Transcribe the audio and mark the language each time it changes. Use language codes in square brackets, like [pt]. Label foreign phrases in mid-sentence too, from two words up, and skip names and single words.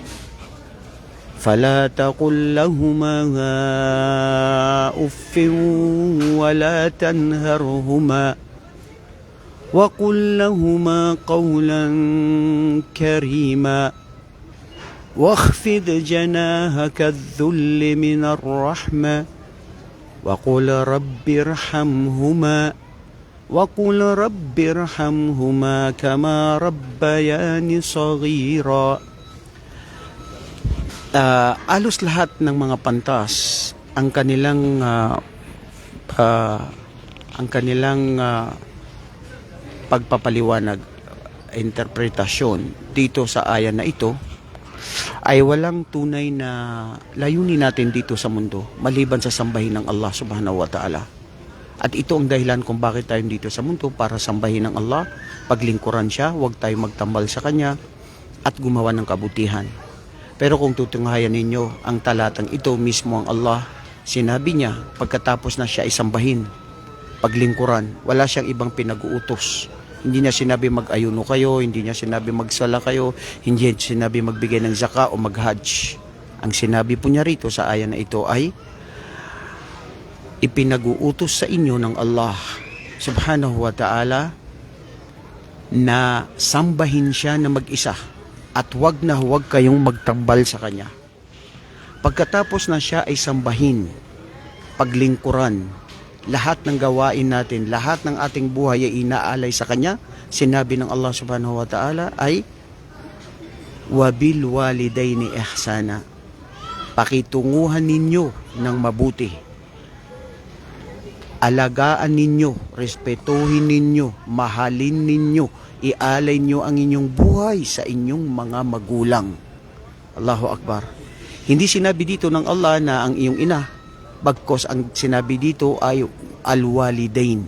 [ar] فلا تقل لهما أف ولا تنهرهما وقل لهما قولا كريما واخفض جناحك الذل من الرحمة وقل رب ارحمهما كما ربياني صغيرا. [tl] Alos lahat ng mga pantas ang kanilang pagpapaliwanag, interpretasyon dito sa aya na ito ay walang tunay na layunin natin dito sa mundo maliban sa sambahin ng Allah [ar] سبحانه وتعالى. [tl] At ito ang dahilan kung bakit tayo dito sa mundo, para sambahin ng Allah, paglingkuran siya, huwag tayo magtambal sa kanya at gumawa ng kabutihan. Pero kung tutunghayan ninyo ang talatang ito, mismo ang Allah, sinabi niya pagkatapos na siya isambahin, paglingkuran, wala siyang ibang pinag-uutos. Hindi niya sinabi mag-ayuno kayo, hindi niya sinabi magsala kayo, hindi niya sinabi magbigay ng zaka o mag-hajj. Ang sinabi po niya rito sa aya na ito ay ipinag-uutos sa inyo ng Allah [ar] سبحانه وتعالى [tl] na sambahin siya na mag-isa. At huwag kayong magtambal sa kanya. Pagkatapos na siya ay sambahin, paglingkuran, lahat ng gawain natin, lahat ng ating buhay ay inaalay sa kanya, sinabi ng Allah [ar] سبحانه وتعالى [tl] ay [ar] وبالوالدين إحسانا. [tl] Pakitunguhan ninyo ng mabuti. Alagaan ninyo, respetuhin ninyo, mahalin ninyo, ialay nyo ang inyong buhay sa inyong mga magulang. [ar] الله أكبر. [tl] Hindi sinabi dito ng Allah na ang iyong ina, bagkos ang sinabi dito ay al-walidain.